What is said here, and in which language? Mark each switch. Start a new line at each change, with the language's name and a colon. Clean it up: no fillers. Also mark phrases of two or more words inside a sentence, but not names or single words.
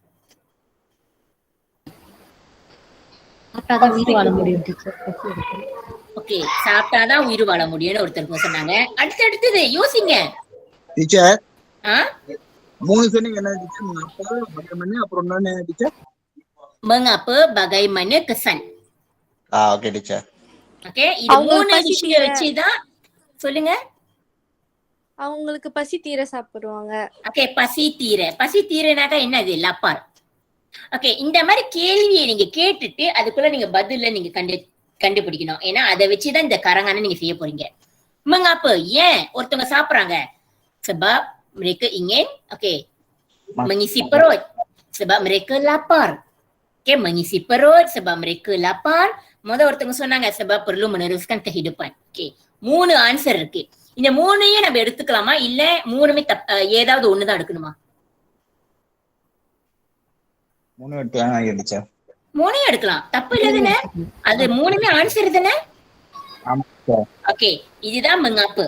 Tamil: சாப்பிட்டாதான் உயிர் வாழ முடியும் டீச்சர். ஓகே, சாப்பிட்டாதான் உயிர் வாழ முடியும்னு ஒருத்தருக்கு சொன்னாங்க. அடுத்தது யோசிங்க டீச்சர். 3 சொன்னீங்க என்ன டீச்சர்? அப்புறம் என்ன டீச்சர்?
Malay: mengapa bagaimana kesan.
Tamil: ஓகே டீச்சர். ஓகே, இது 3 விஷயம் வச்சுதான் சொல்லுங்க. அவங்களுக்கு பசி தீர சாப்பிடுவாங்க. ஓகே, பசி தீரனாக்கா என்னது? லப்பார். ஓகே, இந்த மாதிரி கேள்வியை நீங்க கேட்டுட்டு அதுக்குள்ள நீங்க பதில நீங்க கண்டுபிடிக்கணும். ஏன்னா அதை வச்சுதான் இந்த கரங்கான நீங்க செய்ய போறீங்க. mengapa ஏன் ஒருத்தவங்க சாப்பிடுறாங்க?
Malay: sebab mereka ingin mengisi perut, sebab mereka lapar. Okay, mengisi perut sebab mereka lapar.
Tamil: ஒருத்தவங்க சொன்னாங்க
Malay: sebab perlu meneruskan kehidupan.
Tamil: ஓகே, 3 ஆன்சர் இருக்கு. இந்த 3ஐயும் நம்ம எடுத்துக்கலாமா, இல்ல 3மே ஏதாவது ஒண்ணுதான் எடுக்கணுமா? 3 எடுத்துக்கலாம் டீச்சர். 3ஐயும் எடுக்கலாம், தப்பு இல்ல தானே? அது 3மே ஆன்சர் தானே? ஓகே, இதுதான் mengapa.